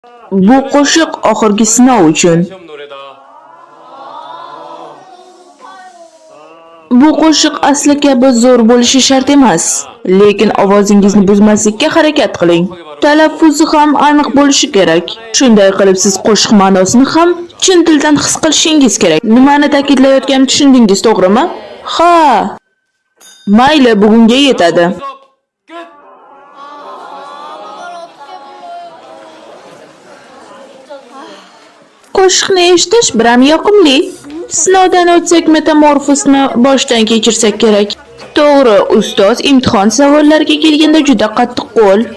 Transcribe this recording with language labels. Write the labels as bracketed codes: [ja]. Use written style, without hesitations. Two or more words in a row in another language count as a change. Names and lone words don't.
[uz] Bu qo'shiq oxirgi sinov uchun. [ko] 시험 노래다. [uz] Bu qo'shiq asli kabi zo'r bo'lishi shart emas, lekin ovozingizni buzmaslikka harakat qiling. Talaffuzi ham aniq bo'lishi kerak. Shunday qilib siz qo'shiq ma'nosini ham chin dildan his qilishingiz kerak. Nimani ta'kidlayotganimni tushundingiz, to'g'rimi? Ha. Mayli, bugunga yetadi. [ko] 수업 끝. [uz] Qo'shiqni eshitish biram yoqimli. Sinovdan o'tsak, metamorfosni boshdan kechirsak kerak. To'g'ri, ustoz imtihon savollariga kelganda juda qattiqqo'l.